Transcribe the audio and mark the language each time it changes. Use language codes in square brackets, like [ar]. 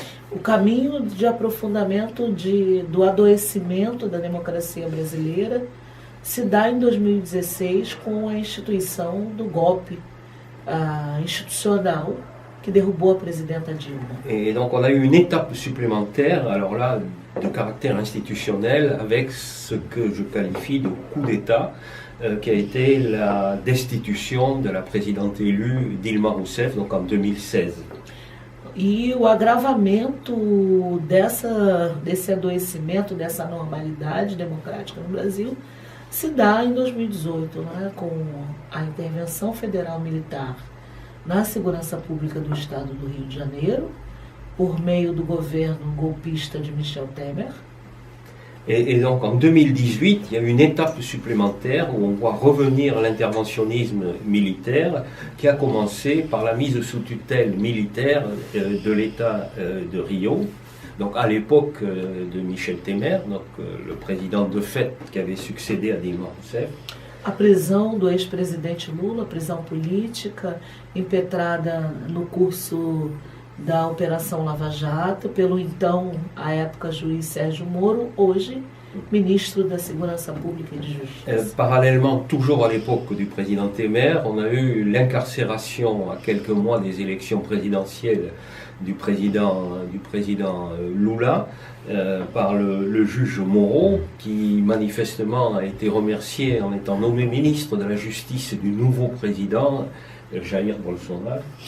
[pt] O caminho de aprofundamento do adoecimento da democracia brasileira se dá em 2016 com a instituição do golpe institucional que derrubou a presidenta Dilma. [fr] Et donc on a eu une étape supplémentaire, alors là, de caractère institutionnel, avec ce que je qualifie de coup d'État, qui a été la destitution de la présidente élue Dilma Rousseff, donc en 2016. [pt] E o agravamento desse adoecimento, dessa normalidade democrática no Brasil, se dá em 2018, né, com a intervenção federal militar na segurança pública do Estado do Rio de Janeiro, por meio do governo golpista de Michel Temer. [fr] Et donc en 2018, il y a eu une étape supplémentaire où on voit revenir l'interventionnisme militaire qui a commencé par la mise sous tutelle militaire de l'État de Rio. Donc à l'époque de Michel Temer, donc, le président de fait qui avait succédé à Dilma Rousseff. [pt] A prisão do ex-presidente Lula, prisão política, impetrada no curso da Operação Lava Jato, pelo então, à época, juiz Sérgio Moro, hoje ministre da Segurança Pública e de Justiça. [fr] Parallèlement, toujours à l'époque du président Temer, on a eu l'incarcération à quelques mois des élections présidentielles du président Lula par le juge Moro, qui manifestement a été remercié en étant nommé ministre de la Justice du nouveau président Jair Bolsonaro.